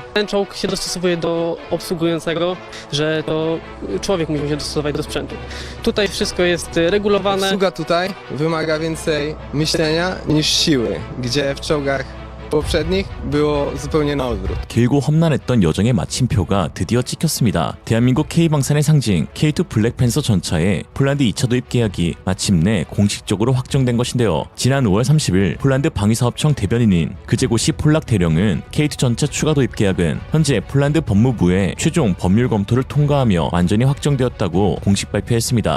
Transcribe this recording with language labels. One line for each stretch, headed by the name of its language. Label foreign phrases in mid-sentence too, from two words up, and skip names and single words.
Polish: Ten czołg się dostosowuje do obsługującego, że to człowiek musi się dostosować do sprzętu. Tutaj wszystko jest regulowane. Obsługa tutaj wymaga więcej myślenia niż siły, gdzie w czołgach poprzednich było zupełnie na odwrót.
Korean: 길고 험난했던 여정의 마침표가 드디어 찍혔습니다. 대한민국 K방산의 상징 K2 블랙팬서 전차의 폴란드 2차 도입 계약이 마침내 공식적으로 확정된 것인데요. 지난 5월 30일 폴란드 방위사업청 대변인인 그제고시 폴락 대령은 K2 전차 추가 도입 계약은 현재 폴란드 법무부의 최종 법률 검토를 통과하며 완전히 확정되었다고 공식 발표했습니다.